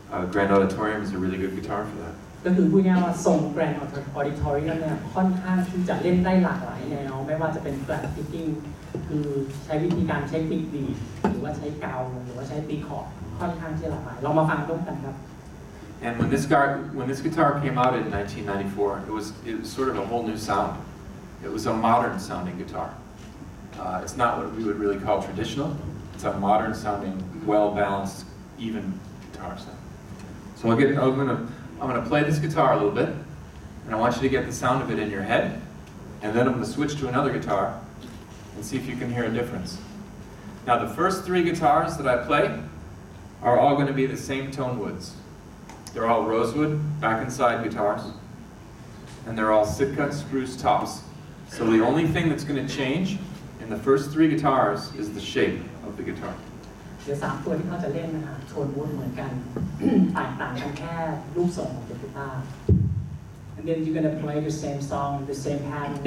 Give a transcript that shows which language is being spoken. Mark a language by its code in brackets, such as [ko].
[en] Grand Auditorium is a really good guitar for that. [th] ก็คือพูดง่ายๆว่าทรง Grand Auditorium เนี่ยค่อนข้างที่จะเล่นได้หลากหลายแนวไม่ว่าจะเป็น flat picking คือใช้วิธีการใช้ปิกดีดหรือว่าใช้กาวหรือว่าใช้ตีคอร์ดค่อนข้างที่จะหลากหลายเรามาฟังร่วมกันครับ [en] And when this guitar came out in 1994, it was sort of a whole new sound. It was a modern sounding guitar. It's not what we would really call traditional. It's a modern sounding, well balanced, even guitar sound. So I'm going to play this guitar a little bit, and I want you to get the sound of it in your head, and then I'm going to switch to another guitar and see if you can hear a difference. Now the first 3 guitars that I play are all going to be the same tone woods. They're all rosewood back and side guitars, and they're all Sitka spruce tops. So the only thing that's going to change in the first 3 guitars is the shape of the guitar. [th] เดี๋ยว3ตัวที่เขาจะเล่นนะคะโทนวูดเหมือนกัน ต่างกันแค่รูปทรงของกีตาร์ [en] and then you're gonna play the same song the same pattern